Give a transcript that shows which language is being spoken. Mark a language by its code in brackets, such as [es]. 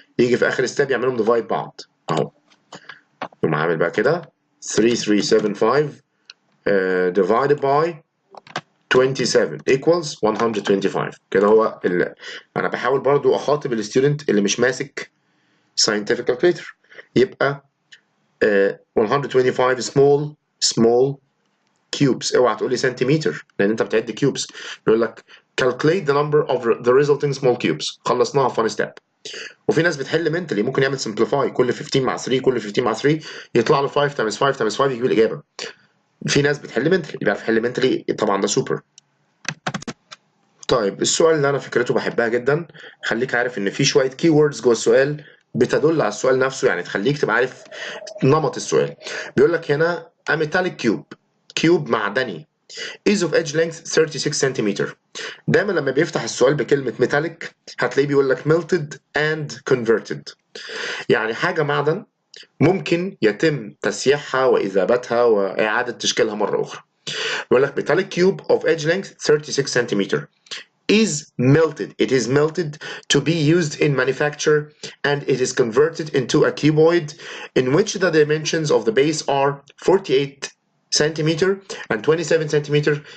[ar] يجي في اخر ستيب يعملهم ديفايد بعض اهو. يقوم عامل بقى كده 3375 [en] divided by 27 equals 125. [ar] كده هو انا بحاول برضو اخاطب الستودنت اللي مش ماسك [en] scientific calculator. [ar] يبقى 125 [en] small cubes. [ar] اوعى تقول لي سنتيمتر لان انت بتعد كيوبس. بيقول لك [en] calculate the number of the resulting small cubes. [ar] خلصناها في [en] one step. [ar] وفي ناس بتحل منتلي، ممكن يعمل simplify كل 15 مع 3 كل 15 مع 3 يطلع له [en] 5 times 5 times 5 [ar] يجيب الاجابه. في ناس بتحل منتلي، بيعرف يحل منتلي، طبعا ده سوبر. طيب السؤال اللي انا فكرته بحبها جدا، خليك عارف ان في شويه كي ووردز جوه السؤال بتدل على السؤال نفسه، يعني تخليك تبقى عارف نمط السؤال. بيقول لك هنا [en] a metallic cube، [ar] كيوب معدني [en] is of edge length 36 [ar] سنتيمتر. دايما لما بيفتح السؤال بكلمه metallic هتلاقيه بيقول لك [en] melted and converted، [ar] يعني حاجه معدن ممكن يتم تسييحها واذابتها واعاده تشكيلها مره اخرى. بيقول لك [en] metallic cube of edge length 36 centimetre is melted. It is melted to be used in manufacture and it is converted into a cuboid in which the dimensions of the base are 48 centimeter and 27 centimeter.